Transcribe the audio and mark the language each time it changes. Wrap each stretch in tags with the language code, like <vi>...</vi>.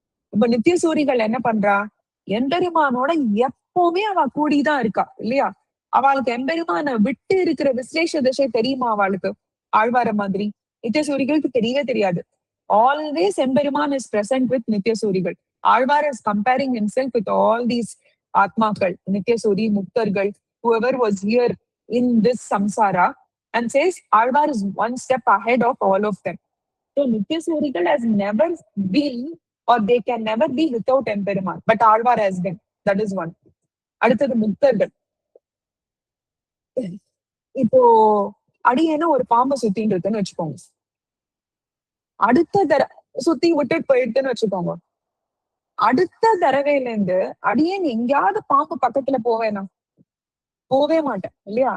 <ta>இப்ப நித்திய சூரிகள் என்ன பண்றா, எம்பெருமானோட எப்பவுமே அவ கூடிதான் இருக்கா இல்லையா. அவளுக்கு எம்பெருமான விட்டு இருக்கிற விசேஷ திசை தெரியுமா அவளுக்கு? ஆழ்வார மாதிரி நித்திய சூரிகளுக்கு தெரியவே தெரியாது.</ta> <en>Always Emperuman is present with நித்திய சூரிகள். Alvar is comparing himself with all these ஆத்மாக்கள், நித்திய சூரி, முக்தர்கள், whoever was here in this samsara, and says Alvar is one step ahead of all of them. So Nitya Surigal has never been, or they can never be without Emperuman, but Alvar has been. That is one.</en> <ta>அடுத்தது முக்தர்கள். இப்போ அடியேன்னு ஒரு பாம்பை சுத்தின்னு இருக்குன்னு வச்சுக்கோங்க. அடுத்த சுத்தி விட்டுட்டு போயிட்டுன்னு வச்சுக்கோங்க. அடுத்த தடவையில இருந்து அடியேன் எங்கேயாவது பாம்பு பக்கத்துல போவே மாட்டேன் இல்லையா.</ta>